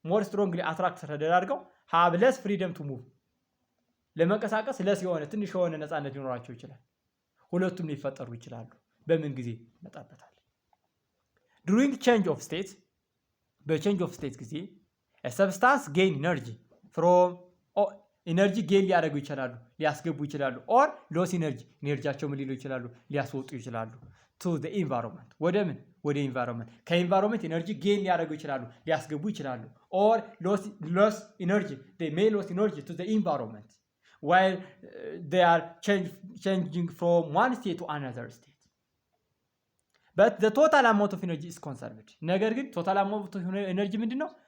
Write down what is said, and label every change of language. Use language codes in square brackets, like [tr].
[en] strongly attract [am] ተደራርገው [en] have less freedom to move [am] ለመንቀሳቀስ less የሆነ ትንሽ የሆነ ነፃነት ሊኖራቸው ይችላል ሁለቱም ሊፈጠሩ ይችላሉ በምን ጊዜ መጣበታል [en] during change of state [am] በchange of state ጊዜ [en] a substance gain energy from [am] ኢነርጂ ጌን ሊያደርጉ ይችላሉ፣ ሊያስገቡ ይችላሉ። ኦር ሎስ ኢነርጂያቸው ምን ሊሉ ይችላሉ? ሊያስወጡ ይችላሉ። [en] ቱ ዘ ኢንቫይሮንመንት [am] ወደ ምን? ወደ ኢንቫይሮንመንት። ከኢንቫይሮንመንት ኢነርጂ ጌን ሊያደርጉ ይችላሉ፣ ሊያስገቡ ይችላሉ። [en] ኦር ሎስ ኢነርጂ they may lose energy to the environment while they are changing from one state to another state. but the total amount of energy is conserved. [am] ነገር ግን [en] total amount of energy [am] ምንድን ነው?